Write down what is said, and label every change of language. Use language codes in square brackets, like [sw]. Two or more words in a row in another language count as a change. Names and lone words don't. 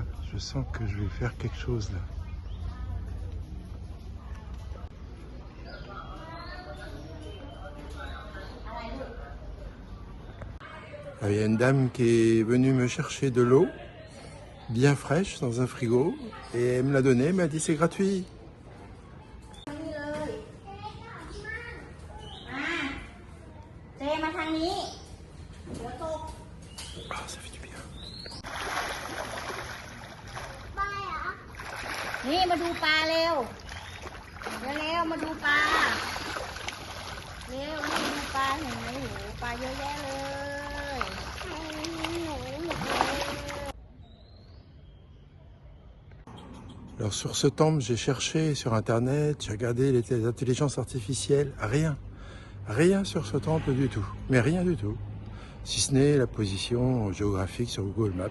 [fr] Je sens que je vais faire quelque chose là. Il y a une dame qui est venue me chercher de l'eau, bien fraîche, dans un frigo, et elle me l'a donnée, elle m'a dit c'est gratuit. Ah, ça fait du bien. [th] นี่มาดูปลาเร็วเร็วมาดูปลาเร็วมาดูปลาเห็นไหมโหปลาเยอะแยะเลย [fr] Alors sur ce temple, j'ai cherché sur internet, j'ai regardé les intelligences artificielles, rien sur ce temple du tout, mais rien du tout, si ce n'est la position géographique sur Google Maps.